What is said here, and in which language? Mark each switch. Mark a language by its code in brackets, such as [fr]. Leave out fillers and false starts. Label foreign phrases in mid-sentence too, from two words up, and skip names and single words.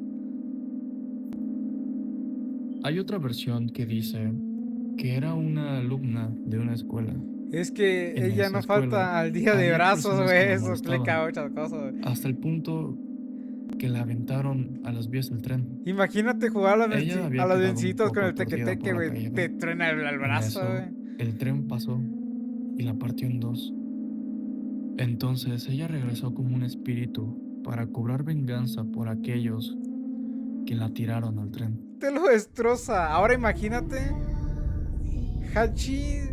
[es] Hay otra versión que dice que era una alumna de una escuela. Es que En ella esa no escuela falta al día de había brazos, personas que güey. la Eso explica molestaban, muchas cosas, güey. hasta el punto que la aventaron a las vías del tren. Imagínate jugar Ella a había los quedado un vencitos con poco el aturdida teque-teque, por la güey. caída. Te truena el En brazo, eso, güey. el tren pasó y la partió en dos. Entonces ella regresó como un espíritu para cobrar venganza por aquellos que la tiraron al tren. Te lo destroza. Ahora imagínate Hachi.